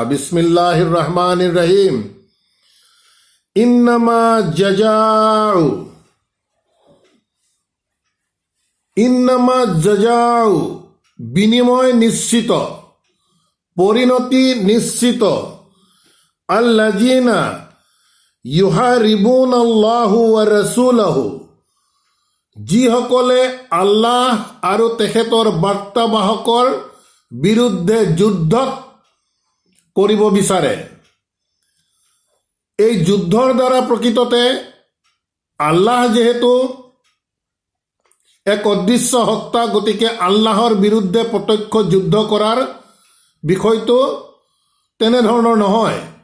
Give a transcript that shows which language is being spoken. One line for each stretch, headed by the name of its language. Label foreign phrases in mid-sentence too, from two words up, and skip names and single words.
Arabic: بسم الله الرحمن الرحيم. إنما جزاء
Assamese: বিনিময় নিশ্চিত, পরিণতি নিশ্চিত।
Arabic: الذين يحاربون الله ورسوله,
Assamese: যিসকলে আল্লাহ আৰু তেখেতৰ বাৰ্তাবাহকৰ বিৰুদ্ধে যুদ্ধ কৰিব বিচাৰে। এই যুদ্ধৰ দ্বাৰা প্ৰকৃততে আল্লাহ যেহেতু এক অদৃশ্য সত্তা, গতিকে আল্লাহৰ বিৰুদ্ধে প্ৰত্যক্ষ যুদ্ধ কৰাৰ বিষয়টো তেনেধৰণৰ নহয়।